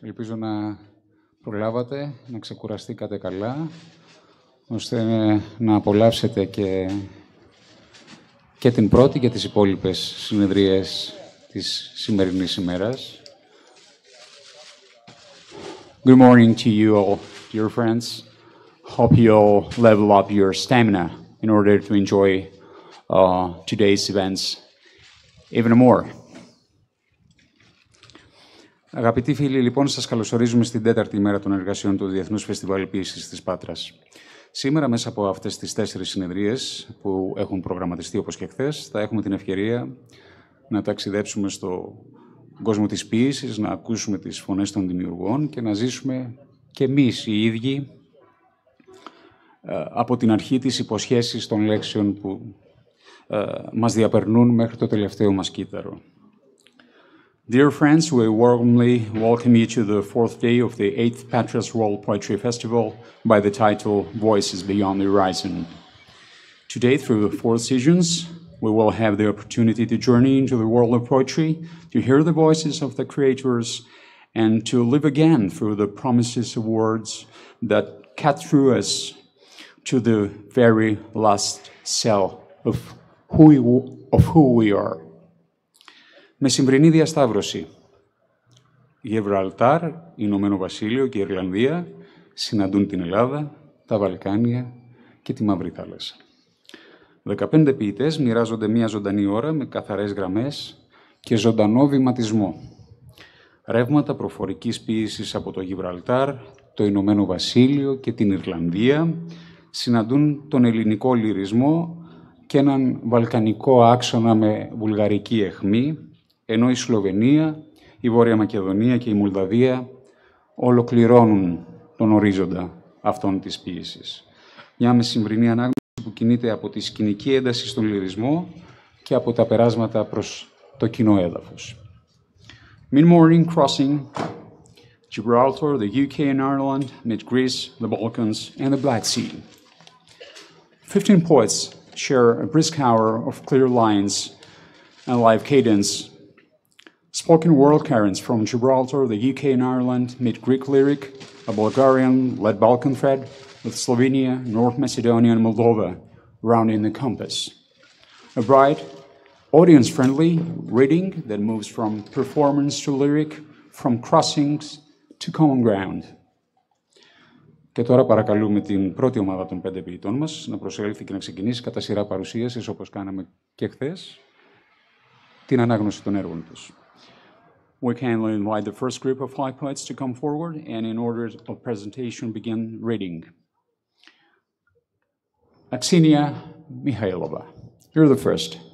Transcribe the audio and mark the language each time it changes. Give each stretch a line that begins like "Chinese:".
Greek: Ελπίζω να προλάβατε, να ξεκουραστήκατε καλά, ώστε να απολαύσετε και την πρώτη και τις υπόλοιπες συνεδρίες της σημερινής ημέρας.
English: Good morning to you all, dear friends. Hope you all level up your stamina in order to enjoy today's events even more.
Greek: Αγαπητοί φίλοι, λοιπόν, σας καλωσορίζουμε στην τέταρτη ημέρα των εργασιών του Διεθνούς Φεστιβάλ Ποιήσης της Πάτρας. Σήμερα, μέσα από αυτές τις 4 συνεδρίες που έχουν προγραμματιστεί όπως και χθες, θα έχουμε την ευκαιρία να ταξιδέψουμε στον κόσμο της ποιήσης, να ακούσουμε τις φωνές των δημιουργών και να ζήσουμε και εμείς οι ίδιοι από την αρχή τις υποσχέσεις των λέξεων που μας διαπερνούν μέχρι το τελευταίο μας κύτταρο.
English: Dear friends, we warmly welcome you to the 4th day of the 8th Patra's World Poetry Festival by the title Voices Beyond the Horizon. Today, through the 4 seasons, we will have the opportunity to journey into the world of poetry, to hear the voices of the creators, and to live again through the promises of words that cut through us to the very last cell of who we are.
Greek: Μεσημβρινή Διασταύρωση. Γιβραλτάρ, Ηνωμένο Βασίλειο και Ιρλανδία συναντούν την Ελλάδα, τα Βαλκάνια και τη Μαύρη Θάλασσα. 15 ποιητές μοιράζονται μία ζωντανή ώρα με καθαρές γραμμές και ζωντανό βηματισμό. Ρεύματα προφορικής ποίησης από το Γιβραλτάρ, το Ηνωμένο Βασίλειο και την Ιρλανδία συναντούν τον ελληνικό λυρισμό και έναν βαλκανικό άξονα με βουλγαρική αιχμή, ενώ η Σλοβενία, η Βόρεια Μακεδονία και η Μολδαβία ολοκληρώνουν τον ορίζοντα αυτών της ποίησης. Μια μεσημβρινή ανάγνωση που κινείται από τη σκηνική ένταση στον λυρισμό και από τα περάσματα προς το κοινό έδαφος.
English: Mid-morning crossing Gibraltar, the UK and Ireland, meet Greece, the Balkans and the Black Sea. 15 poets share a brisk hour of clear lines and live cadence. Spoken world currents from Gibraltar, the UK and Ireland meet Greek lyric, a Bulgarian-led Balkan thread, with Slovenia, North Macedonia and Moldova rounding the compass. A bright, audience-friendly reading that moves from performance to lyric, from crossings to common ground.
Greek: Και τώρα παρακαλούμε την πρώτη ομάδα των 5 ποιητών μας να προσέλθει και να ξεκινήσει κατά σειρά παρουσίασης, όπως κάναμε και χθες, την ανάγνωση των έργων τους.
English: We kindly invite the first group of 5 poets to come forward and in order of presentation begin reading. Aksinia Mihaylova, you're the first.